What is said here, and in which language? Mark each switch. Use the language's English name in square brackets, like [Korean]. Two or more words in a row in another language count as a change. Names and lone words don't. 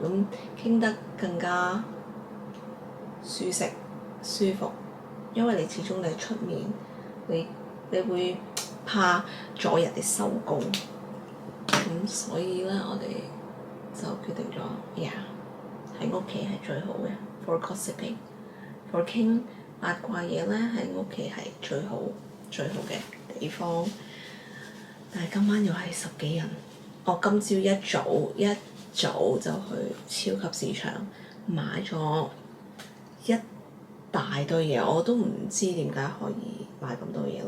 [Cantonese] 咁傾得更加舒適舒服，因為你始終你出面，你會怕阻人哋收工，咁所以咧我哋就決定咗喺屋企係最好嘅 [English] for gossiping， [Cantonese] for 傾八卦嘢咧，喺屋企係最好嘅地方。但係今晚又係10幾人，我今朝一早就去超級市場買咗一大堆嘢，我都唔知點解可以買咁多嘢咯。